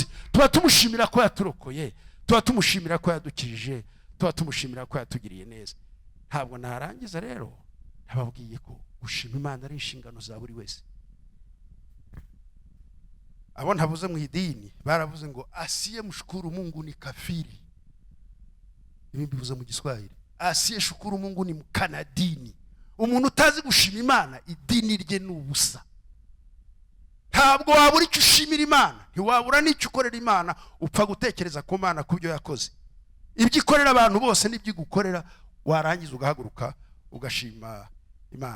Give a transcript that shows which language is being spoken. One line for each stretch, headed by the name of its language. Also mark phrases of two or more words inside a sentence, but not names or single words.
Kinyarwanda: Tuba tumushimira ko yaturokoye, tuba tumushimira ko yadukirije, tuba tumushimira ko yatugiriye neza. Ntabwo narangiza rero nababwiye ko gushima Imana ari inshingano za buri wese. Abo ntavuze mu idini baravuze ngo
Swahili: asiye mshukuru Mungu ni kafiri.
Kinyarwanda: Ibi bivuze mu Giswahili,
Swahili: asiye shukuru Mungu ni mkanadini.
Kinyarwanda: Umuntu utazi gushima Imana idini rye n'ubusa. Ntabwo wabura icyo ushimira Imana, ntiwabura n'icyo ukorera Imana, upfa gutekereza ku Mana kubyo yakoze. Ibyo ikorera abantu bose n'ibyo gukorera, warangiza ugahaguruka ugashima Imana.